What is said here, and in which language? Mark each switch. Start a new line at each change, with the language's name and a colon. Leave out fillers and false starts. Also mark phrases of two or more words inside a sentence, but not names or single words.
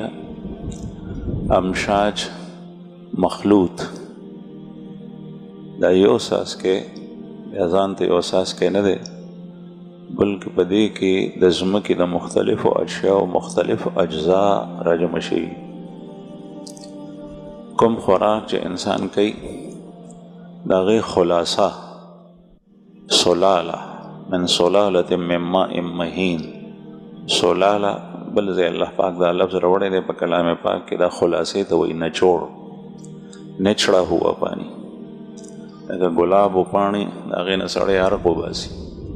Pashto: امشاج مخلوط، دا یو څاڅکی بیا ځان ته یو څاڅکی نه دی، بلکې په دې کې د ځمکې د مختلفو اشیاو مختلف اجزا راجمع شوي. کوم خوراک چې انسان کوي د هغې خلاصه سلاله
Arabic: من سلالة من ماء مهین.
Pashto: سلاله بل ځای الله پاک دا لفظ راوړی دی په کلام پاک کې، دا خلاصې ته وایي نچوړ، نچړه هوا پانی. لکه ګلاب و پاڼې د هغې نه سړی عرق وباسي.